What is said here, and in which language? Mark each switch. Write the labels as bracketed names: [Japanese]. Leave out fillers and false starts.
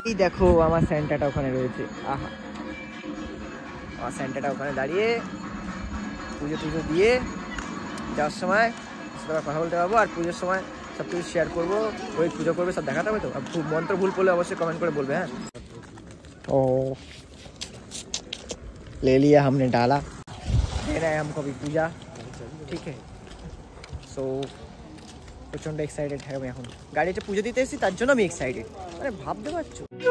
[Bangla] এই দেখো আমার স্যান্টাটা ওখানে রয়েছে। আহা, আমার স্যান্টাটা ওখানে দাঁড়িয়ে পুজো টুজো দিয়ে যাওয়ার সময় সাথে কথা বলতে পারবো। আর পুজোর সময় সব কিছু শেয়ার করবো, ওই পুজো করবে সব দেখাতে হবে। তো মন্ত্র ভুল করলে অবশ্যই কমেন্ট করে বলবে। [Hindi] হ্যাঁ, ओ ले लिया हमने, डाला, देना है हमको अभी पूजा, ठीक है? [Bangla] সো প্রচণ্ড এক্সাইটেড হ্যাঁ আমি এখন। গাড়িতে পুজো দিতে এসেছি তার জন্য আমি এক্সাইটেড, মানে ভাবতে পারছো।